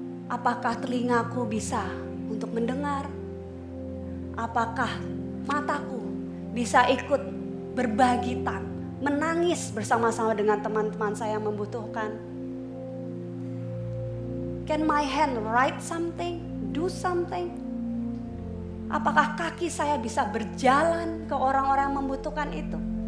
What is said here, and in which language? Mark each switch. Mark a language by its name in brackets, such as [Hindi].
[Indonesian] Apakah telingaku bisa untuk mendengar? Apakah mataku bisa ikut berbagi menangis bersama-sama dengan teman-teman saya yang membutuhkan? [English] Can my hand write something? Do something? [Indonesian] Apakah kaki saya bisa berjalan ke orang-orang yang membutuhkan itu?